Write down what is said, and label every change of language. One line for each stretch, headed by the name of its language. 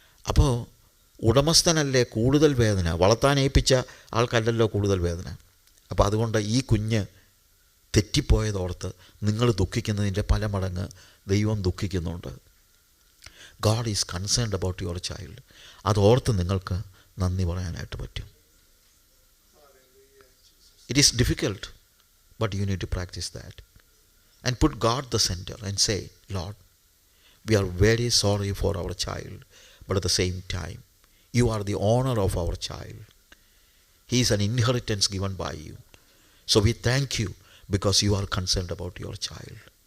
Malayalam: അപ്പോൾ ഉടമസ്ഥനല്ലേ കൂടുതൽ വേദന, വളർത്താൻ ഏൽപ്പിച്ച ആൾക്കല്ലല്ലോ കൂടുതൽ വേദന. അപ്പോൾ അതുകൊണ്ട് ഈ കുഞ്ഞ് തെറ്റിപ്പോയതോർത്ത് നിങ്ങൾ ദുഃഖിക്കുന്നതിൻ്റെ പല മടങ്ങ് ദൈവം ദുഃഖിക്കുന്നുണ്ട്.
English: God is concerned about your child.
Malayalam: അതോർത്ത് നിങ്ങൾക്ക് നന്ദി പറയാനായിട്ട് പറ്റും.
English: It is difficult, but you need to practice that. And put God the center and say, Lord, we are very sorry for our child, but at the same time, you are the owner of our child. He is an inheritance given by you. So we thank you because you are concerned about your child.